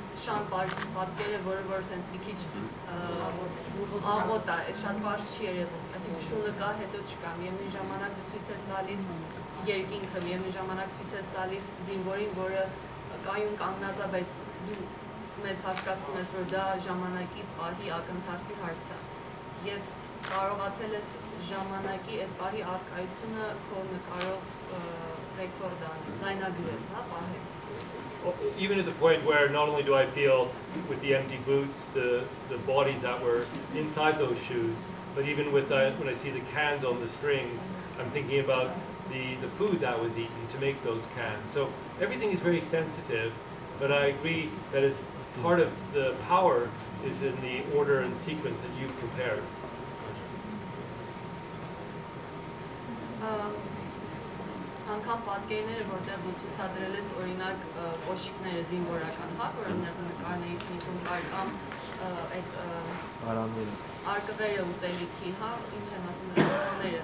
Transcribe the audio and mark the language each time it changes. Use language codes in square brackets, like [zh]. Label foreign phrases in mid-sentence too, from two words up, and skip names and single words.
[hy] շան պատկերը, որը որ sense մի քիչ աղոտ է, շատ բարձ չի երևում, այսինքն շունը կա, հետո չկա։ Միևնույն ժամանակ դու ցույց ես տալիս երկինքը, միևնույն ժամանակ ցույց ես տալիս զինվորին, որը կայուն կանգնած է, բայց դու մեզ հասկացնում ես, որ դա ժամանակի պահի ակնթարթի հարց է։ Եվ կարողացել ես ժամանակի այդ պահի առկայությունը քո նկարով ռեկորդ անել, ձայնագրել, հա, պահել։ [en] Even at the point where not only do I feel with the empty boots, the bodies that were inside those shoes, but even with when I see the cans on the strings, I'm thinking about the food that was eaten to make those cans. So everything is very sensitive, but I agree that it's part of the power is in the order and sequence that you've prepared. [hy] Անգամ պատկերները, որտեղ դու ցուցադրել ես օրինակ կոշիկները զինվորական, հա, որ նկարներից մեկում կար կամ այդ արկղերը ուտելիքի, հա, ինչ են ասում դրաները։